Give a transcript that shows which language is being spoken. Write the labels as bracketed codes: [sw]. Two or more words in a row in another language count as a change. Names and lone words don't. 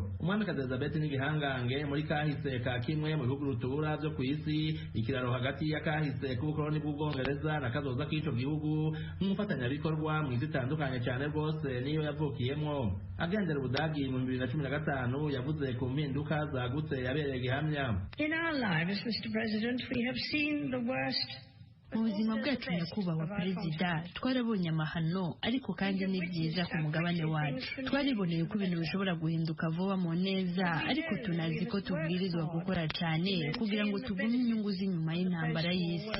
[rn] Umwamikazi Elizabeth n'igihangange muri kahise ka kimwe mu bihugu rutura byo ku isi, ikiraro hagati ya kahise k'ubukoloni bw'Ubwongereza na kazoza k'ico gihugu nk'umufatanyabikorwa mu zitandukanye cyane rwose niyo yavukiyemwo. Agendera Ubudagi mu 2015 yavuze ku mpinduka zagutse yabereye gihamya. [en] In our lives, Mr. President, we have seen the worst. [rn] Mu buzima bwacu nyakubahwa perezida twarabonye amahano ariko kandi ni byiza ku mugabane wacu. Twariboneye ko ibintu bishobora guhinduka vuba mu neza ariko tunazi ko tubwirizwa gukora cyane kugira ngo tugume inyungu z'inyuma y'intambara y'isi.